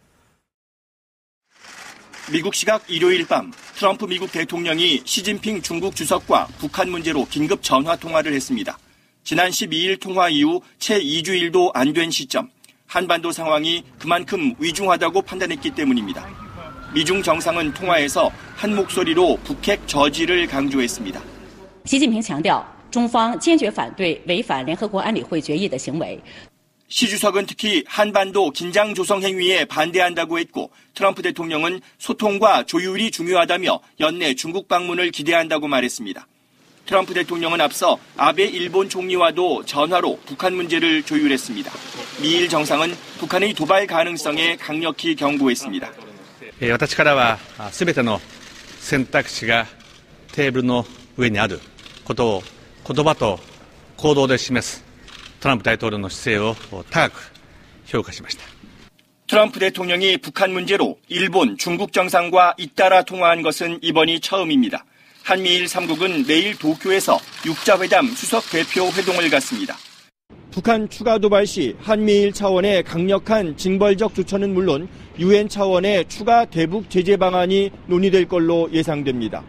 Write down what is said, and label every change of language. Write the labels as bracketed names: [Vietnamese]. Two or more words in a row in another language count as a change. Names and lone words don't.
[Korean] 미국 시각 일요일 밤 트럼프 미국 대통령이 시진핑 중국 주석과 북한 문제로 긴급 전화통화를 했습니다. 지난 12일 통화 이후 채 2주일도 안 된 시점. 한반도 상황이 그만큼 위중하다고 판단했기 때문입니다. 미중 정상은 통화에서 한 목소리로 북핵 저지를 강조했습니다. [Chinese] 习近平强调中方坚决反对违反联合国安理会决议的行为. [Korean] 시 주석은 특히 한반도 긴장 조성 행위에 반대한다고 했고 트럼프 대통령은 소통과 조율이 중요하다며 연내 중국 방문을 기대한다고 말했습니다. 트럼프 대통령은 앞서 아베 일본 총리와도 전화로 북한 문제를 조율했습니다. 미일 정상은 북한의 도발 가능성에 강력히 경고했습니다. [Japanese] 私からは全ての選択肢がテーブルの上にあることを言葉と行動で示すトランプ大統領の姿勢を高く評価しました. [Korean] 트럼프 대통령이 북한 문제로 일본, 중국 정상과 잇따라 통화한 것은 이번이 처음입니다. 한미일 3국은 내일 도쿄에서 육자회담 수석 대표 회동을 갖습니다. 북한 추가 도발 시 한미일 차원의 강력한 징벌적 조처는 물론 유엔 차원의 추가 대북 제재 방안이 논의될 걸로 예상됩니다.